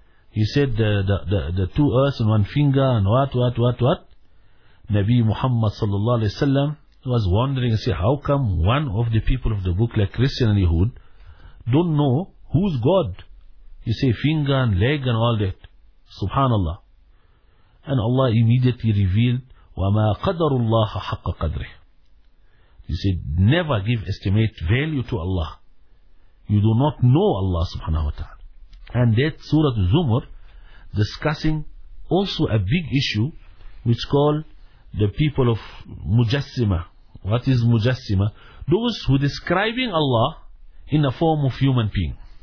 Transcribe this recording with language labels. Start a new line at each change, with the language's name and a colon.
English: He said, the two earths on one finger, and what? Nabi Muhammad sallallahu alayhi wa sallam was wondering, say, how come one of the people of the book, like Christian and Yehud, don't know who's God? He say, finger and leg and all that. Subhanallah. And Allah immediately revealed,
Arabic: وَمَا قَدَرُ اللَّهَ حَقَّ قَدْرِهِ.
English: He said, never give estimate value to Allah. You do not know Allah subhanahu wa ta'ala. And that Surah Az-Zumar discussing also a big issue which call the people of Mujassima. What is Mujassima? Those who describing Allah in the form of human being.